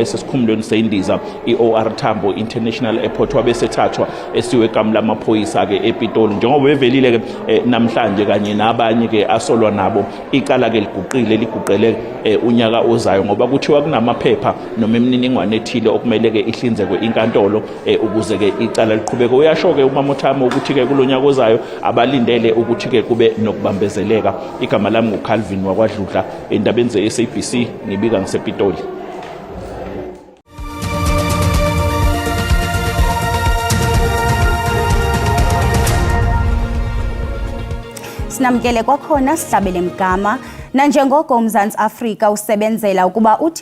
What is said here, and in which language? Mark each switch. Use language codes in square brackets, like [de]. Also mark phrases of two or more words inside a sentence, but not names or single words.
[zu] esesikhumulweni seyindiza iOR Tambo International Airport wabesethathwa esiwe eGamu lamaphoyisa ke ePitoli njengoba bevelile ke namhlanje kanye nabanye ke asolwa nabo icala ke liguqele unyaka ozayo ngoba kuthiwa kunamaphepha noma imininingwane ethile okumele ke ihlinzekwe inkantolo ukuze ke icala liqhubeke uyasho ke uMamothame ukuthi ke kulonyaka ozayo abalindele ukuthi ke kube nokubambezeleka igama lami nguCalvin wakwaDludla endabeni ze-SABC ngibika ngisePitoli. [xh] Sinamkele kwakhona sihlabele mgama nanjengoko uMzantsi Afrika usebenzela ukuba uthi